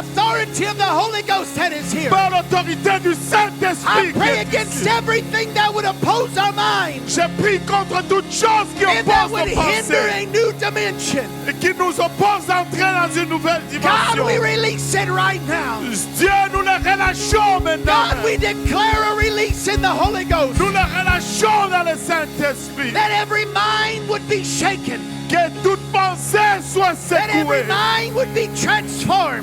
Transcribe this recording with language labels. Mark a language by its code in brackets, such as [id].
[en] authority of the Holy Ghost that is here, [fr] par l'autorité du [en] I [fr] Saint-Esprit, qui [en] pray [fr] est [en] against [fr] ici. [en] everything that would oppose our mind [fr] Je prie contre toute chose qui [en] and that [fr] oppose [en] would [fr] nos [en] hinder [fr] pensées [en] a new dimension. [fr] et qui nous oppose d'entrer dans une nouvelle [en] God, [fr] dimension. [en] we release it right now. [fr] Dieu, nous le relâchons maintenant. [en] God, we declare a release in the Holy Ghost. [fr] Nous le relâchons dans le Saint-Esprit. [en] That every mind would be shaken. [fr] Que toute pensée soit [en] that every [fr] secouée. [en] mind would be transformed,